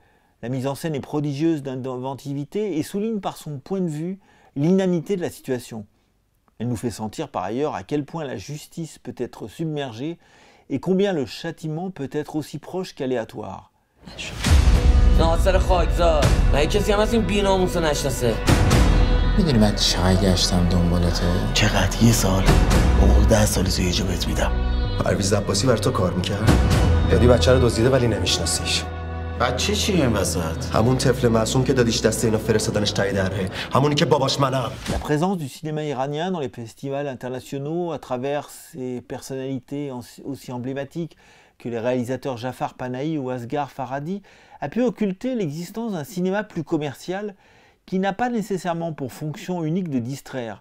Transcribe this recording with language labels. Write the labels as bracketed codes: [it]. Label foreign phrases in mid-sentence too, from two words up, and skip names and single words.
[fr] La mise en scène est prodigieuse d'inventivité et souligne par son point de vue l'inanité de la situation. Elle nous fait sentir par ailleurs à quel point la justice peut être submergée et combien le châtiment peut être aussi proche qu'aléatoire. [fa] ناصر خاکزاد مگه کسی هم از این بی‌ناموسو نشناسه؟ میدونی من چقدر گشتم دنبالته؟ چقدر؟ یه سال؟ حقوق 10 سال زویجو بهت میدم. پرویز عباسی برای تو کار میکرد؟ یادی بچه رو دزدیده ولی نمیشناسیش. بچه چیه این وسط؟ همون طفل معصوم که دادیش دست اینا فرستادنش تای دره. همونی که باباش منم. [fr] La présence du cinéma iranien dans les festivals internationaux à travers ses personnalités aussi emblématiques que les réalisateurs Jafar Panahi ou Asghar Farhadi a pu occulter l'existence d'un cinéma plus commercial qui n'a pas nécessairement pour fonction unique de distraire.